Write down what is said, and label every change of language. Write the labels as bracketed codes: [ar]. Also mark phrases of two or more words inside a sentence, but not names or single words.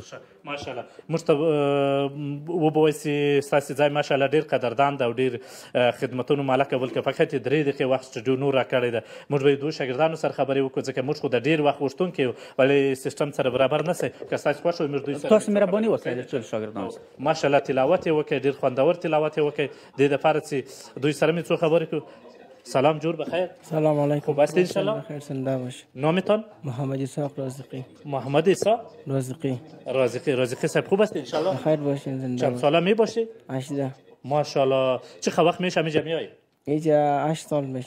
[ps] ماشاءالله موږ ته وبوایئ چې ستاسې ځای ماشاءالله ډېر قدردان ده او ډېر خدمتونو مالک اول که فقط 3 دقیقې وخت سټوډیو نور راکړی ده. موږ به دوو شاګردانو سره خبرې وکړو ځکه موږ خو د ډېر وخت غوښتونکي یو ولې سیسټم سره برابر نه سئ. که ستاسې خوښ وي موږ دوی سره تاسو مهرباني وکړئ د ټولو شاګردانو سره. ماشاءالله تلاوت یې وکړئ، ډېر خوندور تلاوت یې وکړئ. دې دپاره چې دوی سره مې څو خبرې کړو. [fa] سلام جور بخیر. [ar] سلام علیکم. [fa] خوب هستید انشالله؟ بخیر زنده باشید. نامتان؟ محمد اسحاق رازقی. محمد اسحاق رازقی. رازقی صاحب خوب هستید انشالله؟ بخیر باشین زنده. چند ساله می باشید؟ 18. ماشاءالله. چه وقت میشه اینجا میایید؟ اینجا 8 سال میشه.